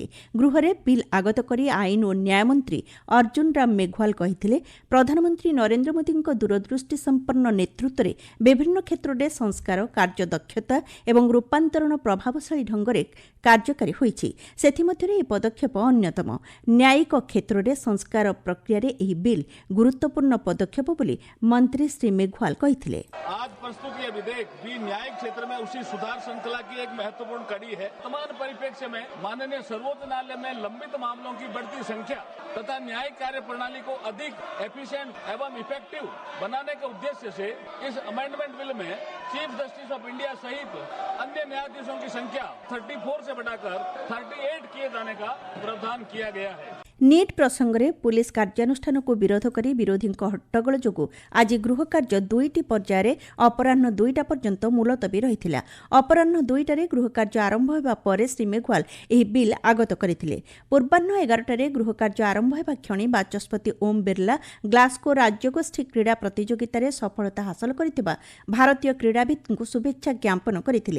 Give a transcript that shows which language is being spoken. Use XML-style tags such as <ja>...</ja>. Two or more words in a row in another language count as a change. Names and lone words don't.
<or>ଗୃହରେ ବିଲ୍ ଆଗତ କରି ଆଇନ ଓ ନ୍ୟାୟ ମନ୍ତ୍ରୀ ଅର୍ଜୁନ ରାମ ମେଘୱାଲ କହିଥିଲେ, ପ୍ରଧାନମନ୍ତ୍ରୀ ନରେନ୍ଦ୍ର ମୋଦିଙ୍କ ଦୂରଦୃଷ୍ଟି ସମ୍ପନ୍ନ ନେତୃତ୍ୱରେ ବିଭିନ୍ନ କ୍ଷେତ୍ରରେ ସଂସ୍କାର, କାର୍ଯ୍ୟଦକ୍ଷତା ଏବଂ ରୂପାନ୍ତରଣ ପ୍ରଭାବଶାଳୀ ଢଙ୍ଗରେ କାର୍ଯ୍ୟକାରୀ ହୋଇଛି। ସେଥିମଧ୍ୟରେ ଏହି ପଦକ୍ଷେପ ଅନ୍ୟତମ। ନ୍ୟାୟିକ କ୍ଷେତ୍ରରେ ସଂସ୍କାର ପ୍ରକ୍ରିୟାରେ ଏହି ବିଲ୍ ଗୁରୁତ୍ୱପୂର୍ଣ୍ଣ ପଦକ୍ଷେପ ବୋଲି ମନ୍ତ୍ରୀ ଶ୍ରୀ ମେଘୱାଲ କହିଥିଲେ।</or> <hi>आज प्रस्तुत यह विधेयक भी न्यायिक क्षेत्र में उसी सुधार श्रृंखला की एक महत्वपूर्ण कड़ी है। वर्तमान परिप्रेक्ष्य में माननीय सर्वोच्च न्यायालय में लंबित मामलों की बढ़ती संख्या तथा न्यायिक कार्य प्रणाली को अधिक एफिशिएंट एवं इफेक्टिव बनाने के उद्देश्य से इस</hi> <en>amendment bill</en> <hi>में</hi> <en>Chief Justice of India</en> <hi>सहित अन्य न्यायाधीशों की संख्या 34 से बढ़ाकर 38 किए जाने का प्रावधान किया गया है।</hi> <or>ନିଟ୍ ପ୍ରସଙ୍ଗରେ ପୁଲିସ୍ କାର୍ଯ୍ୟାନୁଷ୍ଠାନକୁ ବିରୋଧ କରି ବିରୋଧୀଙ୍କ ହଟ୍ଟଗୋଳ ଯୋଗୁଁ ଆଜି ଗୃହ କାର୍ଯ୍ୟ 2ଟି ପର୍ଯ୍ୟାୟରେ ଅପରାହ୍ନ 2ଟା ପର୍ଯ୍ୟନ୍ତ ମୁଲତବୀ ରହିଥିଲା। ଅପରାହ୍ନ 2ଟାରେ ଗୃହ କାର୍ଯ୍ୟ ଆରମ୍ଭ ହେବା ପରେ ଶ୍ରୀ ମେଘୱାଲ ଏହି ବିଲ୍ ଆଗତ କରିଥିଲେ। ପୂର୍ବାହ୍ନ 11ଟାରେ ଗୃହ କାର୍ଯ୍ୟ ଆରମ୍ଭ ହେବା କ୍ଷଣି ବାଚସ୍ପତି ଓମ୍ ବିର୍ଲା ଗ୍ଲାସ୍ଗୋ ରାଜ୍ୟଗୋଷ୍ଠୀ କ୍ରୀଡ଼ା ପ୍ରତିଯୋଗିତାରେ ସଫଳତା ହାସଲ କରିଥିବା ଭାରତୀୟ କ୍ରୀଡ଼ାବିତ୍ଙ୍କୁ ଶୁଭେଚ୍ଛା ଜ୍ଞାପନ କରିଥିଲେ।</or>